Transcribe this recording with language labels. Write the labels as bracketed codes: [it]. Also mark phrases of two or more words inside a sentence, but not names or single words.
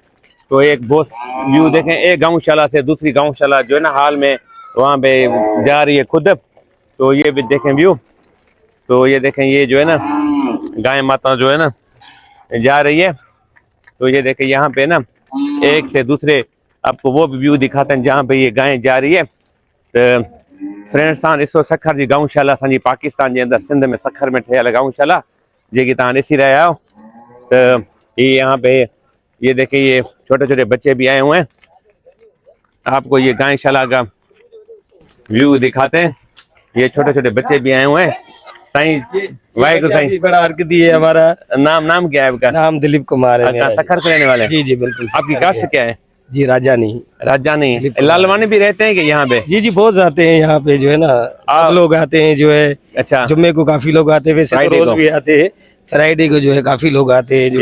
[hi] तो एक बहुत व्यू देखें, एक गौशाला से दूसरी गौशाला जो है ना हाल में वहाँ पे जा रही है खुद। तो ये भी देखें व्यू। तो ये देखें ये जो है ना गाय माता जो है ना जा रही है। तो ये देखें यहाँ पे ना एक से दूसरे आपको वो भी व्यू दिखाते हैं जहाँ पे ये गाय जा रही है। [sd] तो फ्रेंड्स तव्हां ॾिसो सखर जी गौशाला असांजी पाकिस्तान जे अंदर सिंध में सखर में ठहियल गौशाला जेकी तव्हां ॾिसी रहिया आहियो। [hi] तो ये यहाँ पे ये देखें ये छोटे छोटे बच्चे भी आए हुए हैं। आपको ये गौशाला का व्यू दिखाते हैं। ये छोटे छोटे बच्चे भी आए हुए हैं। साईं वाहेगुरु साईं। बड़ा हरकती है हमारा। नाम क्या है आपका? नाम दिलीप कुमार है। अच्छा सखर से रहने वाले हैं? जी जी बिल्कुल। आपकी कास्ट क्या है? जी राजानी। राजानी। लालवानी भी रहते हैं कि यहाँ पे? जी जी बहुत आते हैं यहाँ पे जो है ना सब लोग आते हैं जो है। अच्छा जुम्मे को काफी लोग आते हैं, वैसे तो रोज भी आते हैं। फ्राइडे को जो है काफी लोग आते हैं।